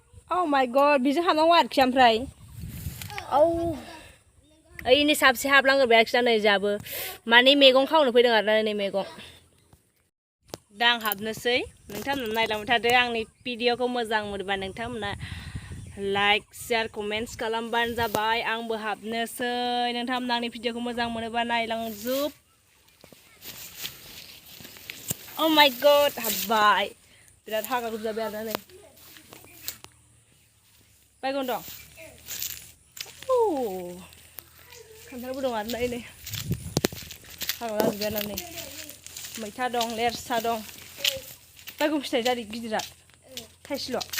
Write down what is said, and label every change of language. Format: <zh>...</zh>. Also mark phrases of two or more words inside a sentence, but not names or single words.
<en>Oh my god,</en> <brx>बिजों हाबनांगौ आरोखि ओमफ्राय ओइनि साबसे हाबलांगोरबाय आरोखि नै जाबो माने मैगं खावनो फैदों आरोना नै मैगं दा आं हाबनोसै नोंथांमोना नायलांबाय थादो आंनि भिडिअखौ मोजां मोनोबा नोंथांमोना</brx> <en>like share comments</en> <brx>खालामबानो जाबाय आंबो हाबनोसै नोंथांमोना आंनि भिडिअखौ मोजां मोनोबा नायलांजोब</brx> <en>Oh my god</en> <brx>हाबबाय बिराद हाग्रा गुजाबाय आरोना नै बायगन दं खान्थालबो दं आरोना नै हाग्रा जाजोब्बाय आरोना नै मैथा दं लेरसा दं बायगन फिथाइ जारि गिदिरा थाइसेल'</brx>